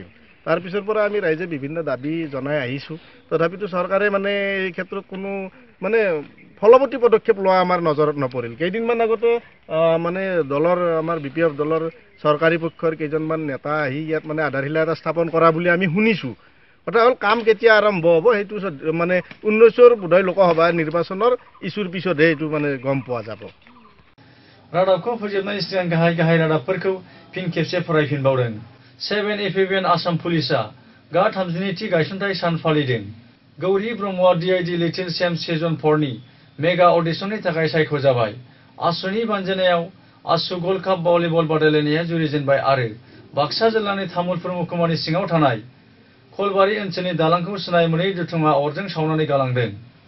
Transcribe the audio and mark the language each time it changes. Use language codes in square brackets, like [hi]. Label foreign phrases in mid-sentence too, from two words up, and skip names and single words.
[as] তাৰ পিছৰ পৰা আমি ৰাইজে বিভিন্ন দাবী জনাই আহিছোঁ। তথাপিতো চৰকাৰে মানে এই ক্ষেত্ৰত কোনো মানে ফলৱতী পদক্ষেপ লোৱা আমাৰ নজৰত নপৰিল। কেইদিনমান আগতে মানে দলৰ আমাৰ BPF দলৰ চৰকাৰী পক্ষৰ কেইজনমান নেতা আহি ইয়াত মানে আধাৰশিলা এটা স্থাপন কৰা বুলি আমি শুনিছোঁ। কথা হ'ল কাম কেতিয়া আৰম্ভ হ'ব সেইটো মানে 19ৰ বোধহয় লোকসভা নিৰ্বাচনৰ ইছ্যুৰ পিছতহে এইটো মানে গম পোৱা যাব। [brx] रादाबखौ फोजोबनायनि सिगां गाहाय रादाबफोरखौ फिन खेबसे फरायफिनबावदों। 7 आसाम पुलिसा गा 30थि गायसनथाय सान फालिदों। गौरी ब्रह्मआ DID लिटिल चेम्प्स सिजन 4नि [en] mega audition [brx] थाखाय सायख'जाबाय। आसुनि बानजायनायाव आसु गल्ड काप भलिबल बादायलायनाया जुरिजेनबाय आरो बाक्सा जिल्लानि तामुलपुर महकुमानि सिङाव थानाय खलबारि ओनसोलनि दालांखौ सिनाय मोनै दुथुङा अरजों सावनानै गालांदों।